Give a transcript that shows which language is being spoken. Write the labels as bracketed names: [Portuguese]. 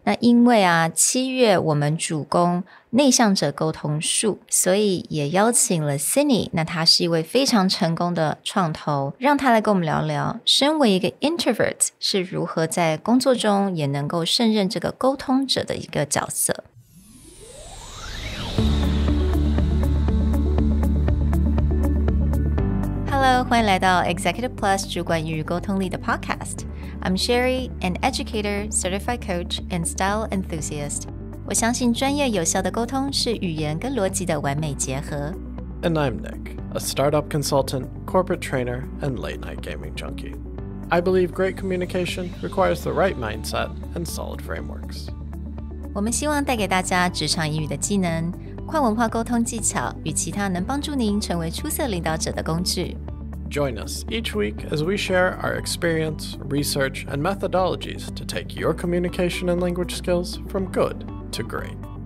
[Chinese] 那因为7月我们主攻内向者沟通术，所以也邀请了 Cinni， 那他是一位非常成功的创投，让他来跟我们聊聊身为一个 introvert 是如何在工作中也能够胜任这个沟通者的一个角色。 Hello， 欢迎来到 Executive Plus 主管与沟通力的 Podcast。 [English] I'm Sherry, an educator, certified coach, and style enthusiast. [Chinese] 我相信专业有效的沟通是语言跟逻辑的完美结合。 [English] And I'm Nick, a startup consultant, corporate trainer, and late-night gaming junkie. I believe great communication requires the right mindset and solid frameworks. [Chinese] 我们希望带给大家职场英语的技能、跨文化沟通技巧与其他能帮助您成为出色领导者的工具。 [English] Join us each week as we share our experience, research, and methodologies to take your communication and language skills from good to great.